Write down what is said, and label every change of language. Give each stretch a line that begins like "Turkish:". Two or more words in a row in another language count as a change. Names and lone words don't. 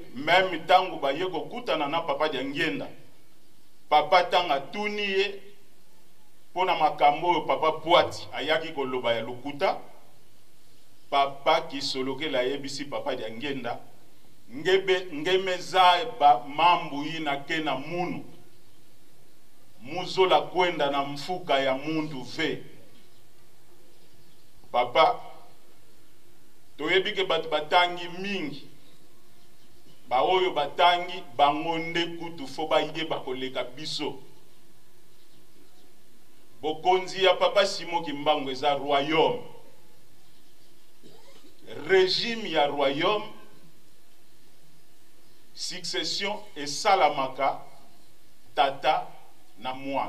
Lingala: même tango baye kokutana na papa Diangenda, papa tanga tuniye pona makambo oyo papa Poati ayaki koloba ya lokuta, papa ki soloke la yebisi papa Diangenda
Kongo: ngemeza ba mambu ina kena munu muzola kwenda na mfuka ya mundu ve.
Lingala: Papa toyebike batu batangi mingi ba oyo batangi bangonde kutu fo bayeba koleka biso. Bokonzi ya papa Simo Kimbangu eza royaume, régime ya royaume,
French: succession et
Lingala: salamaka tata na mwana.